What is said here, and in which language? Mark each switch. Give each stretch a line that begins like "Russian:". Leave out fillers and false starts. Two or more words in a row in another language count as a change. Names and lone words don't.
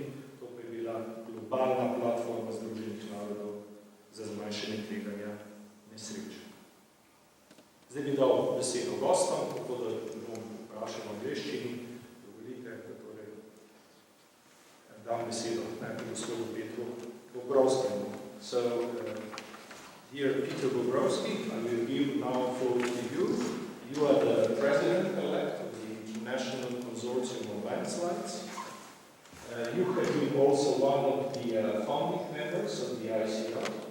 Slovenian: To pa je bila globalna platforma Združenih narodov za zmanjšanje tveganja nesreč. Zdaj bi dal besedo gostom, tako da bom vprašal v angleščini. Dovolite, da torej dam besedo najprej gospodu Petru Bobrovskemu.
English: So, dear Peter Bobrovsky, I will give now floor to you. You are the president-elect of the International Consortium of Landslides. You have been also one of the founding members of the ICL.